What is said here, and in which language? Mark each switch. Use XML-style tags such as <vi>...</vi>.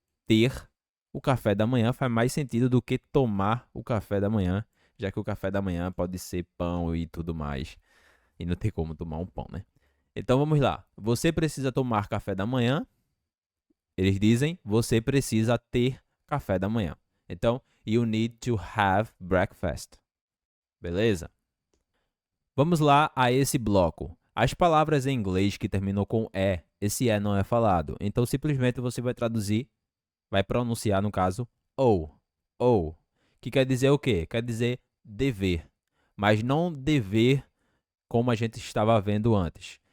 <pt>Ter o café da manhã faz mais sentido do que tomar o café da manhã, já que o café da manhã pode ser pão e tudo mais. E não tem como tomar um pão, né? Então vamos lá. Você precisa tomar café da manhã. Eles dizem, você precisa ter café da manhã.</pt> <en>Então, you need to have breakfast.</en> <pt>Beleza? Vamos lá a esse bloco. As palavras em inglês que terminam com E, esse E não é falado. Então, simplesmente você vai traduzir, vai pronunciar, no caso, ou. Que quer dizer o quê? Quer dizer dever. Mas não dever como a gente estava vendo antes.</pt>